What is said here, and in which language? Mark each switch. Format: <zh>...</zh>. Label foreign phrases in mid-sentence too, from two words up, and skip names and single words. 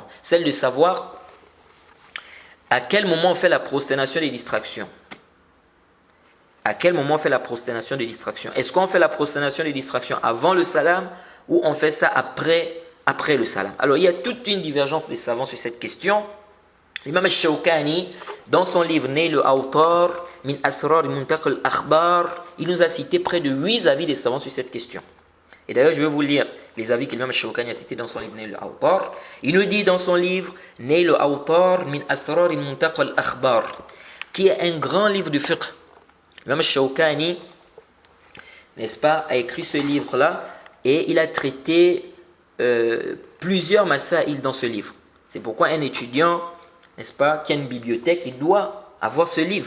<fr>Celle de savoir à quel moment on fait la prosternation des distractions. À quel moment on fait la prosternation des distractions? Est-ce qu'on fait la prosternation des distractions avant le salam ou on fait ça après le salam? Alors il y a toute une divergence des savants sur cette question. L'imam al-Shawkani, dans son livre Nail al-Awtar min Asrar Muntaq al-Akhbar, il nous a cité près de 8 avis des savants sur cette question. Et d'ailleurs, je vais vous lire les avis que l'imam al-Shawkani a cités dans son livre Nail al-Awtar. Il nous dit dans son livre Nail al-Awtar min Asrar Muntaq al-Akhbar, qui est un grand livre de fiqh. L'imam al-Shawkani, n'est-ce pas, a écrit ce livre-là et il a traité plusieurs masaïl dans ce livre. C'est pourquoi un étudiant, n'est-ce pas, qui a une bibliothèque, il doit avoir ce livre.</fr>